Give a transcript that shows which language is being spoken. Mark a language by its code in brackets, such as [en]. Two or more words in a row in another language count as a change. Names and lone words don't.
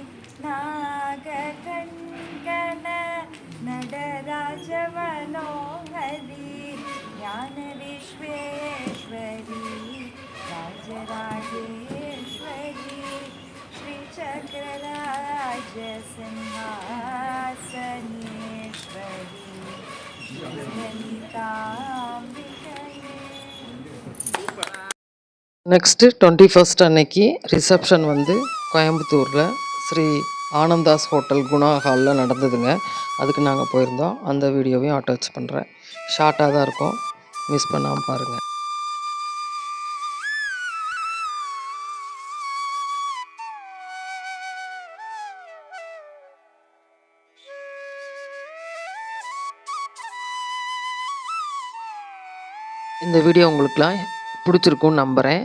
[sa] नागकङ्कण नटराज मनोहरी ज्ञान विश्वेश्वरी राजराजेश्वरी श्री चक्रराज सिंहासनेश्वरी ललिताम्बिकये. [ta] நெக்ஸ்ட்டு 21st அன்னைக்கு ரிசப்ஷன் வந்து கோயம்புத்தூரில் ஸ்ரீ ஆனந்தாஸ் ஹோட்டல் குணா ஹாலில் நடந்ததுங்க. அதுக்கு நாங்கள் போயிருந்தோம். அந்த வீடியோவையும் அட்டாச் பண்ணுறேன். ஷார்ட்டாக தான் இருக்கும், மிஸ் பண்ணாமல் பாருங்கள். இந்த வீடியோ உங்களுக்குலாம் பிடிச்சிருக்குன்னு நம்புகிறேன்.